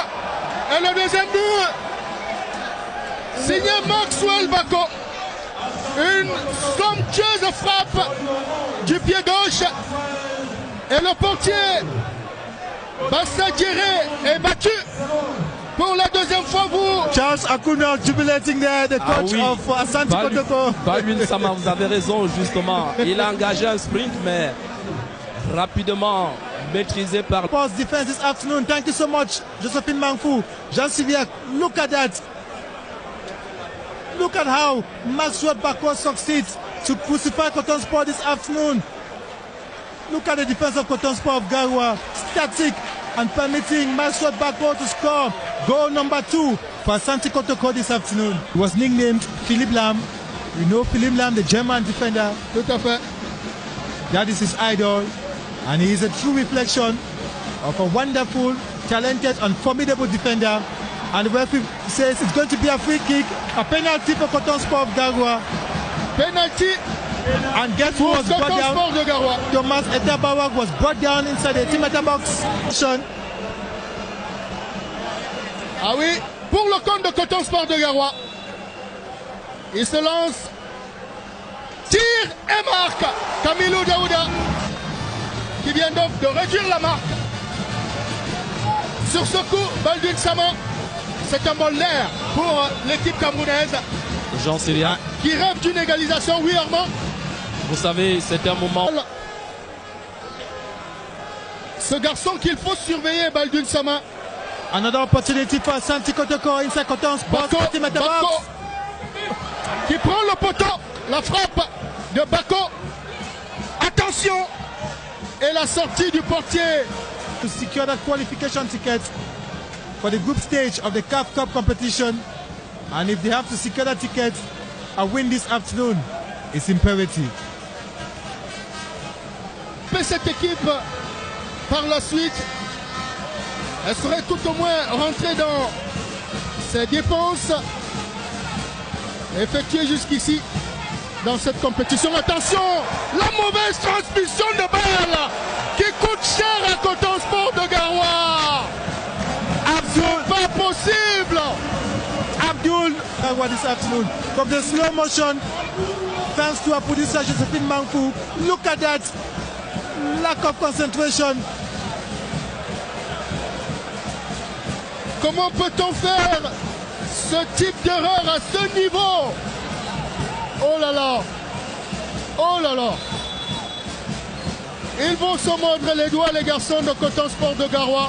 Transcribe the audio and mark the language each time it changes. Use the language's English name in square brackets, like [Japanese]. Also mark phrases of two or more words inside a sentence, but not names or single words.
[French] Et le deuxième but. Signé Maxwell Bako. Une somptueuse frappe du pied gauche. Et le portier Bassa Diéré est battu. Pour la deuxième fois, vous... [English] Charles Akuna jubilating there, the coach of Asante Kotoko. [French] Baldwin Sama, vous avez raison, justement. Il a engagé un sprint, mais rapidement maîtrisé par... [English] Post defense this afternoon. Thank you so much, Josephine Mangfu. Jean Sylviac, look at that. Look at how Maxwell Bako succeeds to crucify Cotonsport this afternoon. Look at the defense of Cotonsport of Garoua. Static and permitting Maxwell Bako to score goal number 2 for Asante Kotoko this afternoon. He was nicknamed Philippe Lam. You know Philippe Lam, the German defender. [French] Tout à fait. [English] That is his idol. And he is a true reflection of a wonderful, talented and formidable defender. And the referee says it's going to be a free kick, a penalty for Cotonsport of Garoua. Penalty. And guess who was brought down? [French] De Garoua. [English] Thomas Etabawak was brought down inside the team box. [French] Ah oui, pour le compte de Cotonsport de Garoua. Il se lance. Tire et marque. Camilo Daouda qui vient donc de réduire la marque. Sur ce coup, Baldwin Sama, c'est un bon l'air pour l'équipe camerounaise. Jean Sylviac. Qui rêve d'une égalisation, oui Armand. Vous savez, c'est un moment... Ce garçon qu'il faut surveiller, Baldwin Sama. [English] Another opportunity for Asante Kotoko inside Cotonsport. [French] Bako qui prend le poteau. La frappe de Bako. Attention. Et la sortie du portier. [English] To secure that qualification ticket for the group stage of the CAF Cup competition. And if they have to secure that ticket, a win this afternoon is imperative. [French] stopper cette équipe par la suite. Elle serait tout au moins rentrée dans ses dépenses effectuées jusqu'ici dans cette compétition. Attention, la mauvaise transmission de balle qui coûte cher à Coton Sport de Garoua. Abdul, Pas possible. [English] Abdul Garoua this afternoon. From the slow motion, thanks to our producer Josephine Mankou. Look at that lack of concentration. [French] Comment peut-on faire ce type d'erreur à ce niveau? Oh là là. Oh là là. Ils vont se mordre les doigts, les garçons de Coton Sport de Garoua.